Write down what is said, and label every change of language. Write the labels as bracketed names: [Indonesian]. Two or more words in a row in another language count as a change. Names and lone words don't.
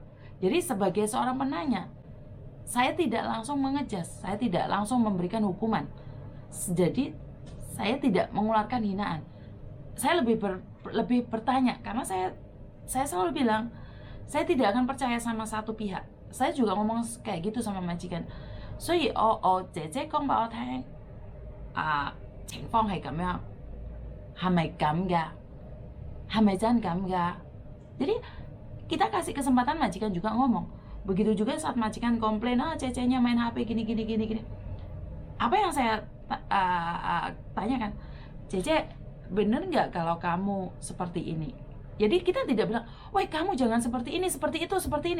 [Indonesian] Jadi sebagai seorang penanya, saya tidak langsung mengejas, saya tidak langsung memberikan hukuman. Jadi saya tidak mengeluarkan hinaan. Saya lebih bertanya, karena saya selalu bilang, saya tidak akan percaya sama satu pihak. Saya juga ngomong kayak gitu sama majikan. So, [Cantonese] 姐姐講俾我聽，情況係咁樣，係咪咁㗎？係咪真咁㗎？ [Indonesian] Jadi kita kasih kesempatan majikan juga ngomong. Begitu juga saat majikan komplain, cece-nya main HP gini. Apa yang saya tanyakan, Cece, bener nggak kalau kamu seperti ini? Jadi kita tidak bilang, wah kamu jangan seperti ini, seperti itu, seperti ini.